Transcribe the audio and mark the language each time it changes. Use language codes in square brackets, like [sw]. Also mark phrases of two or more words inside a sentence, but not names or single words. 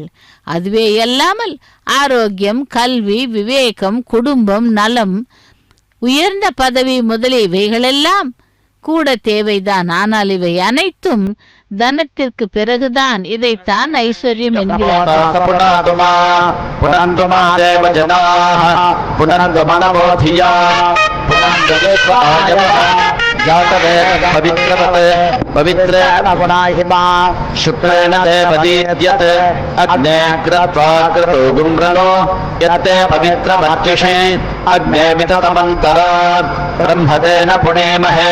[ta] அதுவே அல்லாமல் ஆரோக்கியம், கல்வி, விவேகம், குடும்பம், நலம், உயர்ந்த பதவி முதலியவைகளெல்லாம் கூட தேவைதான். ஆனால் இவை அனைத்தும் தனத்திற்கு பிறகுதான். இதைத்தான் ஐஸ்வர்யம் என்கிறார்கள். [sa] पवित्रेण पुनाहिमा शुक्रेण ते पदीयत् अग्ने कृत्वा कृतो गुम्रणो यत्ते पवित्रमर्चिषे अग्ने विततमन्तरात् ब्रह्मतेन पुणेमहे